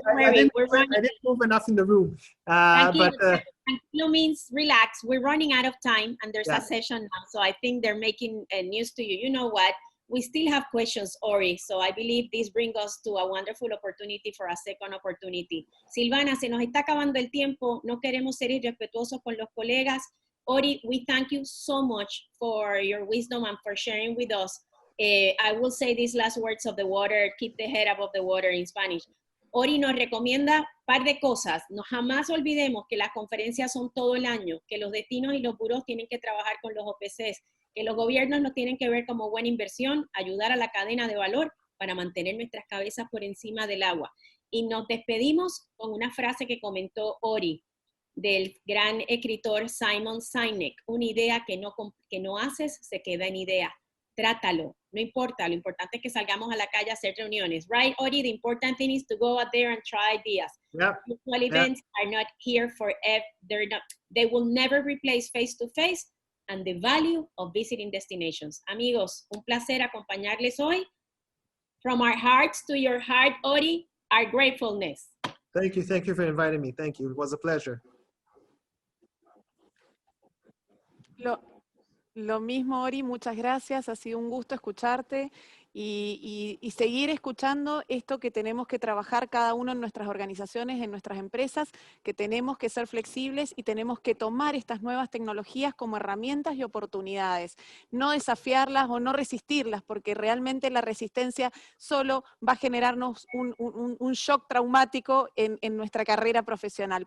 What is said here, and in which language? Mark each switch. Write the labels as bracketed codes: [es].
[en] I didn't move enough in the room. Tranquilo means relax. We're running out of time, and there's a session now. So I think they're making news to you. You know what? We still have questions, Ori. So I believe this brings us to a wonderful opportunity for a second opportunity. [es] Silvana, se nos está acabando el tiempo. No queremos ser irrespetuosos con los colegas. [en] Ori, we thank you so much for your wisdom and for sharing with us. I will say these last words of the water, keep the head above the water in Spanish. [es] Ori nos recomienda un par de cosas. No jamás olvidemos que las conferencias son todo el año, que los destinos y los buros tienen que trabajar con los OPCs, que los gobiernos nos tienen que ver como buena inversión, ayudar a la cadena de valor para mantener nuestras cabezas por encima del agua. Y nos despedimos con una frase que comentó Ori, del gran escritor Simon Sinek: una idea que no haces se queda en idea. Trátalo, no importa, lo importante es que salgamos a la calle a hacer reuniones. [en] Right, Ori? The important thing is to go out there and try ideas. Yep. Virtual events are not here forever. They will never replace face-to-face and the value of visiting destinations. [es] Amigos, un placer acompañarles hoy. [en] From our hearts to your heart, Ori, our gratefulness. Thank you for inviting me. Thank you, it was a pleasure. [es] Lo mismo, Ori, muchas gracias, ha sido un gusto escucharte y seguir escuchando esto que tenemos que trabajar cada uno en nuestras organizaciones, en nuestras empresas, que tenemos que ser flexibles y tenemos que tomar estas nuevas tecnologías como herramientas y oportunidades, no desafiarlas o no resistirlas, porque realmente la resistencia solo va a generarnos un shock traumático en nuestra carrera profesional.